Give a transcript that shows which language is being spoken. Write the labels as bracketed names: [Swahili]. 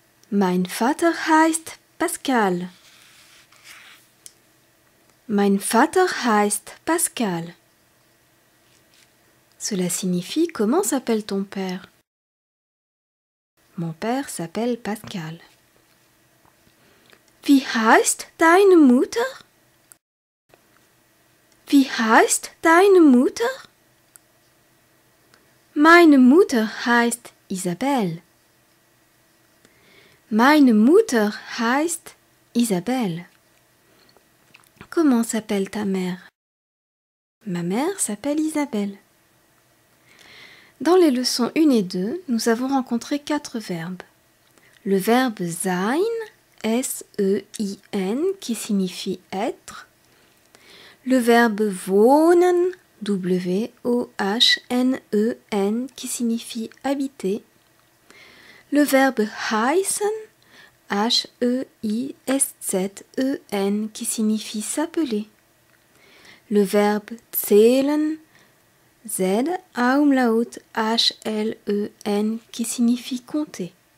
[German] Mein Vater heißt Pascal. Mein Vater heißt Pascal. [French] Cela signifie « Comment s'appelle ton père ?» Mon père s'appelle Pascal. [German] Wie heißt deine Mutter? Wie heißt deine Mutter? Meine Mutter heißt Isabelle. Meine Mutter heißt Isabelle. [French] Comment s'appelle ta mère? Ma mère s'appelle Isabelle. Dans les leçons 1 et 2, nous avons rencontré 4 verbes. le verbe sein, S-E-I-N, qui signifie être, le verbe wohnen, W-O-H-N-E-N, qui signifie habiter, le verbe heißen, H-E-I-S-Z-E-N, qui signifie s'appeler, le verbe zählen, Z-Umlaut H-L-E-N, qui signifie compter.